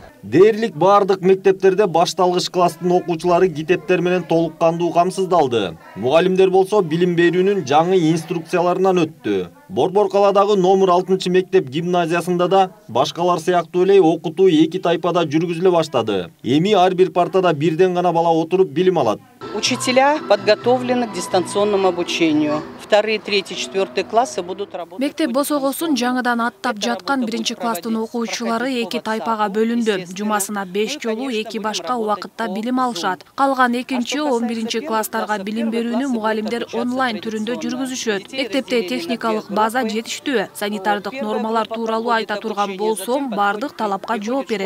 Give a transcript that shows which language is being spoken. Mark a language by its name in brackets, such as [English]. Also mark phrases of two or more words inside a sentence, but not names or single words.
[Kyrgyz] Дээрлик баардык мектептерде башталгыч класстын окуучулары китептер менен толук кандуу камсыздалды. Мугалимдер болсо билим берүүнүн жаңы инструкцияларынан өттү. Борбор калаадагы номер 6 мектеп гимназиясында да башкалар сыяктуу эле окутуу 2 тайпада жүргүзүлө баштады. Эми ар бир партада бирден гана бала отуруп билим алат. [Russian] Учителя подготовлены к дистанционному обучению. 2, 3, 4 классы будут работать. [Kyrgyz] Мектеп босогосун жаңыдан аттап жаткан 1-класстын окуучулары 2 тайпага бөлүндү. Жумасына 5 жолу 2 башка убакытта билим алышат. Калган 2-11-класстарга билим берүүнү мугалимдер онлайн түрүндө жүргүзүшөт. Мектепте техникалык база жетиштүү. Санитардык нормалар тууралуу айта турган болсом, бардык талапка жооп берет.